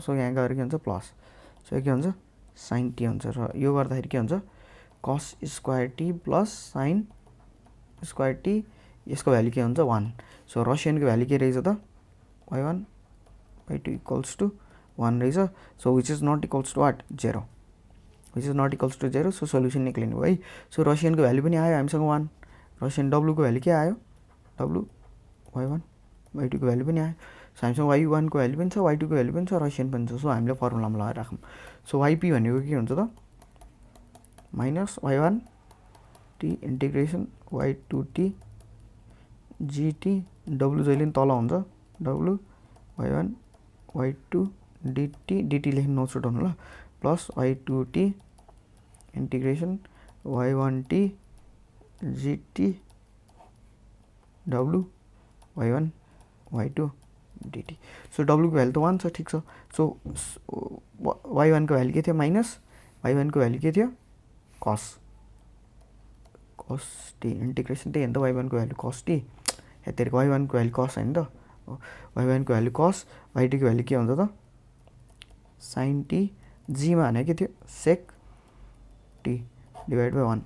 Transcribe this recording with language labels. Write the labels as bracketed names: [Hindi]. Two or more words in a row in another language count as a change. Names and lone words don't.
[Nepali] सो यहाँ गएर के हुन्छ प्लस, सो के हुन्छ [English] sine t [Nepali] हुन्छ। र यो गर्दाखेरि के हुन्छ [English] cos square t plus sine square t, [Nepali] यसको भ्याल्यु के हुन्छ 1। सो रसियनको भ्याल्यु के रहेछ त y1 y2 [English] equals to [Nepali] 1 रहेछ। [English] so which is not equals to what 0, which is not equals to 0. [Nepali] सो सोल्युसन निक्लिनु भयो है। सो रसियनको भ्याल्यु पनि आयो हामीसँग 1, रसियन w को भ्याल्यु के आयो w y1 y2 को भ्याल्यु पनि आयो। सो हामीसँग y1 को भ्याल्यु पनि छ, y2 को भ्याल्यु पनि छ, रसियन पनि छ। सो हामीले फर्मुलामा लगाएर राखौँ। सो yp भनेको के हुन्छ त माइनस y1 [English] t integration [Nepali] y2 टी gt, w जहिले पनि तल हुन्छ w y1 y2 dt, dt लेख्नु नछुटाउनु ल, प्लस y2 [English] t integration [Nepali] y1 टी gt w y1 y2 dt। सो w को भ्याल्यु त 1 छ। ठिक छ। सो y1 को भ्याल्यु के थियो माइनस y1 को भ्याल्यु के थियो [English] cos t integration [Nepali] त्यही हो नि त y1 को भ्याल्यु कस टी, यतिको y1 को भ्याल्यु कस होइन त, y1 को भ्याल्यु कस, y2 को भ्याल्यु के हुन्छ त [English] sine t, [Nepali] जी मा भने के थियो [English] sec t divide by 1.